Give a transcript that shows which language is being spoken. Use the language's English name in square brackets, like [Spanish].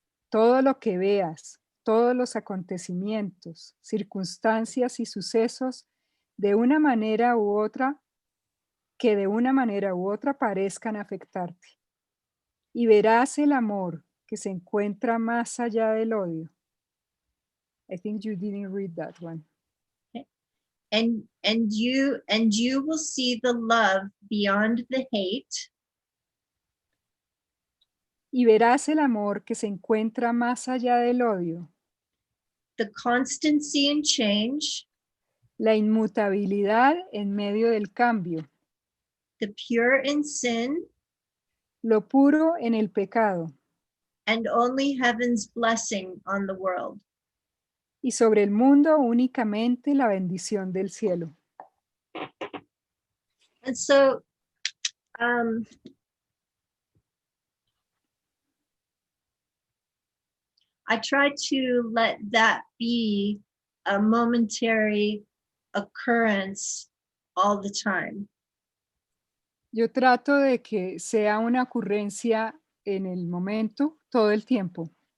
[Spanish] Todo lo que veas, todos los acontecimientos, circunstancias y sucesos de una manera u otra, que de una manera u otra parezcan afectarte. Y verás el amor que se encuentra más allá del odio. [English] I think you didn't read that one. And you will see the love beyond the hate. [Spanish] Y verás el amor que se encuentra más allá del odio. [English] The constancy in change. [Spanish] La inmutabilidad en medio del cambio. [English] The pure in sin. [Spanish] Lo puro en el pecado. [English] And only heaven's blessing on the world. [Spanish] Y sobre el mundo únicamente la bendición del cielo. [English] And so, I try to let that be a momentary occurrence all the time. [Spanish] Yo trato de que sea una ocurrencia en el momento, todo el tiempo.